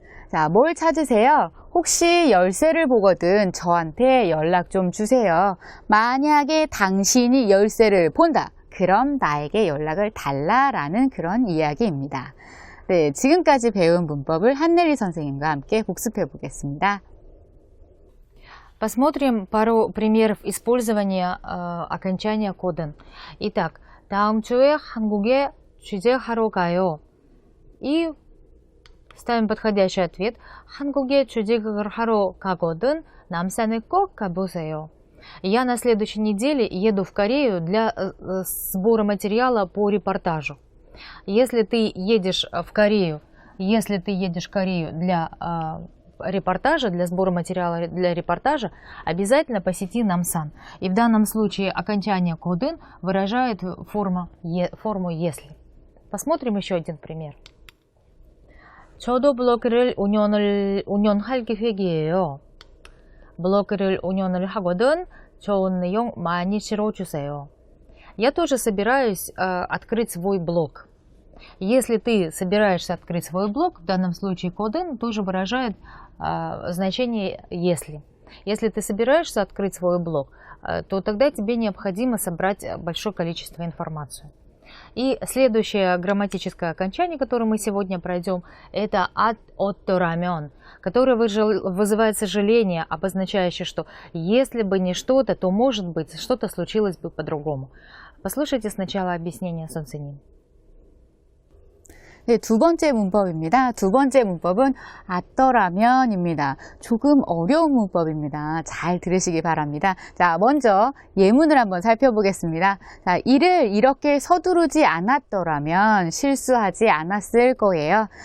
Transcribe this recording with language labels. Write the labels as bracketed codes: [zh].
[ko] 자, 뭘 찾으세요? 혹시 열쇠를 보거든 저한테 연락 좀 주세요. 만약에 당신이 열쇠를 본다. 그럼 나에게 연락을 달라라는 그런 이야기입니다. 네, 지금까지 배운 문법을 한내리 선생님과 함께 복습해 보겠습니다. [ru] Посмотрим пару примеров использования окончания ко든. [ko] Итак, 다음 주에 한국에 취재하러 가요. [ru] И ставим подходящий ответ. [ko] 한국에 취재하러 가거든 남산에 꼭 가보세요. [ru] Я на следующей неделе еду в Корею для сбора материала по репортажу. Если ты едешь в Корею для репортажа, для сбора материала для репортажа, обязательно посети Намсан. И в данном случае окончание ко든 выражает форму если. Посмотрим еще один пример. [ko] 저도 블로그를 운영할 계획이에요. 블로그를 운영을 하거든 좋은 내용 많이 실어주세요. [ru] Я тоже собираюсь открыть свой блог. Если ты собираешься открыть свой блог, в данном случае ко든 тоже выражает значение если. Если ты собираешься открыть свой блог, то тогда тебе необходимо собрать большое количество информации. И следующее грамматическое окончание, которое мы сегодня пройдем, это отторамен, которое вызывает сожаление, обозначающее, что если бы не что-то, то может быть что-то случилось бы по-другому. Послушайте сначала объяснение 선생님. [ko] 네, 두 번째 문법입니다. 두 번째 문법은 아떠라면입니다. 조금 어려운 문법입니다. 잘 들으시기 바랍니다. 자, 먼저 예문을 한번 살펴보겠습니다. 자, 이를 이렇게 서두르지 않았더라면 실수하지 않았을 거예요.